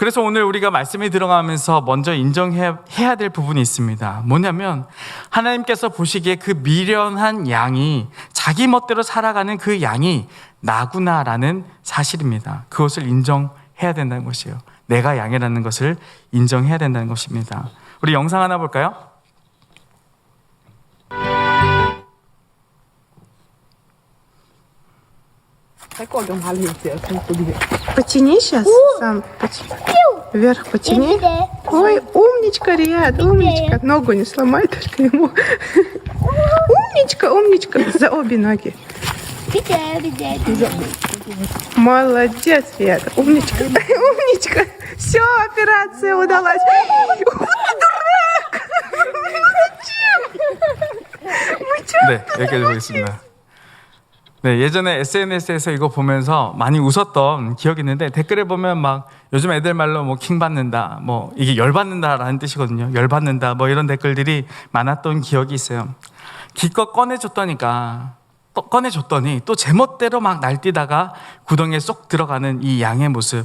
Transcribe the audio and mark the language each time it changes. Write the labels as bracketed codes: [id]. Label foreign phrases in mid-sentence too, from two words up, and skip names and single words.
[ko] 그래서 오늘 우리가 말씀에 들어가면서 먼저 인정해야 될 부분이 있습니다. 뭐냐면 하나님께서 보시기에 그 미련한 양이 자기 멋대로 살아가는 그 양이 나구나라는 사실입니다. 그것을 인정해야 된다는 것이에요. 내가 양이라는 것을 인정해야 된다는 것입니다. 우리 영상 하나 볼까요? [ru] Потяни сейчас, сам вверх потяни. Ой, умничка, Риад, умничка. Ногу не сломай только ему. Умничка, умничка. За обе ноги. Молодец, Риад, умничка. Умничка. Все, операция удалась. Дурак! Зачем? [ko] 네, 여기까지 보겠습니다. 네, 예전에 SNS에서 이거 보면서 많이 웃었던 기억이 있는데 댓글에 보면 막 요즘 애들 말로 뭐 킹받는다, 뭐 이게 열받는다라는 뜻이거든요. 열받는다, 뭐 이런 댓글들이 많았던 기억이 있어요. 기껏 꺼내줬더니 또 제멋대로 막 날뛰다가 구덩이에 쏙 들어가는 이 양의 모습.